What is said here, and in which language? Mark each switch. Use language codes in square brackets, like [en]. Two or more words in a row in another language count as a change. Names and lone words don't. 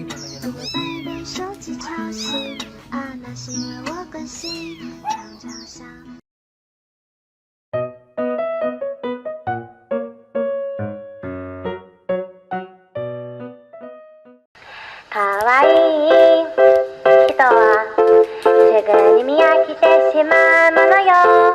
[zh] 如果把你的手机吵醒啊，那是因为我关心，常常想。 [ja] かわいい人はすぐに飽きてしまうものよ。